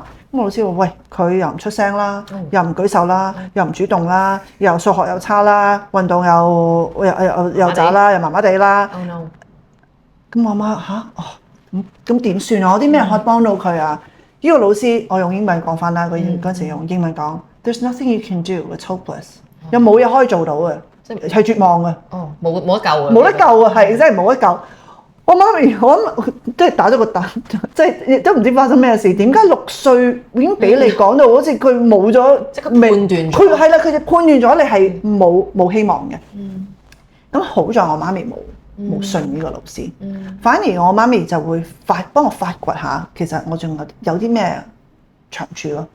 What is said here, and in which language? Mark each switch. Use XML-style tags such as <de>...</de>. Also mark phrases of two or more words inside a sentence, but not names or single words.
<yue>咁老師話：喂，佢又唔出聲啦，又唔舉手啦，又唔主動啦，又數學又差啦，運動又渣啦，又麻麻地啦。咁我媽咁點算啊？我啲咩可以幫到佢啊？呢個老師，我用英文講翻啦。佢嗰時用英文講</yue> <en>，There's nothing you can do. It's hopeless.</en> <yue>有冇嘢可以做到嘅，係絕望嘅。冇得救嘅。冇得救啊！係真係冇得救。我媽咪，我即係打咗個突，即係都唔知發生咩事。點解6歲已經俾你講到好似佢冇咗，即刻判斷咗。佢係啦，佢就判斷咗你係冇希望嘅。咁好在我媽咪冇信呢個老師，反而我媽咪就會幫我發掘下，其實我仲有啲咩長處咯。</yue>